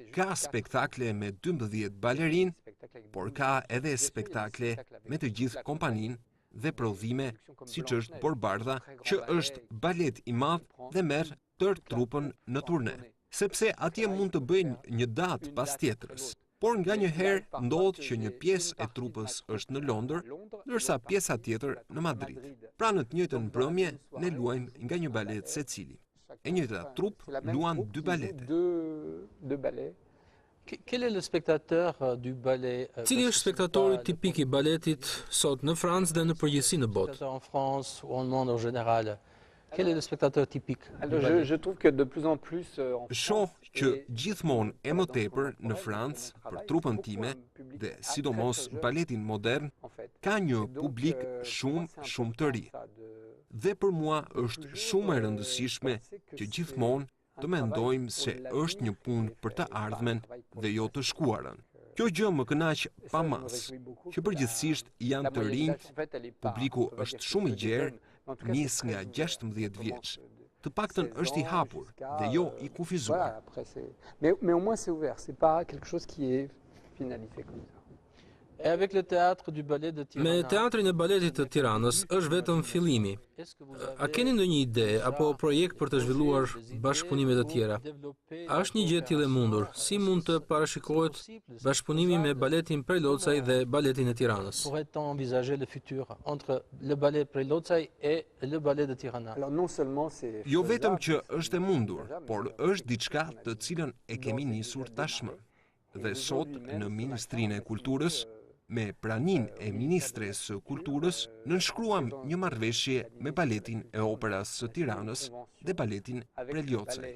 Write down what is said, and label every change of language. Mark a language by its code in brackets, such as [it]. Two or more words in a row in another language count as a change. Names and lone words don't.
[sq] Ka spektakle me 12 balerinë por ka edhe spektakle me të gjithë kompaninë dhe prodhime, siç është Borbarda, që është balet i madh dhe merr tërë trupën në turne, sepse atje mund të bëjnë një datë pas tjetrës. Por nga një herë ndodh që një pjesë e trupës është në Londër, ndërsa pjesa tjetër në Madrid. Pra në të njëjtën mbrëmje ne luajmë nga një balet secili. E njëjta trup luan dy balete. [fr] Quel est le spectateur du ballet? [sq] Cili është spektatori tipik i baletit sot në Francë dhe në përgjithësi në botë? [fr] En France ou en monde en général? Quel est le spectateur typique? Alors, je trouve que de plus en plus [sq] Shoh që gjithmonë e më tepër në Francë për trupën time dhe sidomos baletin modern ka një publik shumë të ri. Dhe për mua është shumë e rëndësishme që gjithmonë të mendojmë se është një punë për të ardhmen dhe jo të shkuarën. Kjo gjë më kënaq pa mas, që përgjithsisht janë të rinjt, publiku është shumë i gjerë, nis nga 16 vjeç. Të paktën është i hapur dhe jo i kufizuar. [fr] Mais au moins c'est ouvert, c'est pas quelque chose qui est finalisé comme ça. Et avec le théâtre du ballet de Tirana? [sq] Me teatrin e baletit të Tiranës është vetëm fillimi. A keni ndonjë ide apo projekt për të zhvilluar bashkëpunime të tjera? A është një gjë e tillë e mundur? Si mund të parashikohet bashkëpunimi me baletin Prelocaj dhe baletin e Tiranës? [fr] Pourrait-on envisager le futur entre le ballet Prelocaj et le ballet de Tirana? Alors non seulement c'est [sq] Jo vetëm që është e mundur, por është diçka të cilën e kemi nisur tashmë. Dhe sot në Ministrinë e Kulturës, me pranin e Ministres së Kulturës, nënshkruam një marrëveshje me baletin e operas së Tiranës dhe baletin Preliocaj.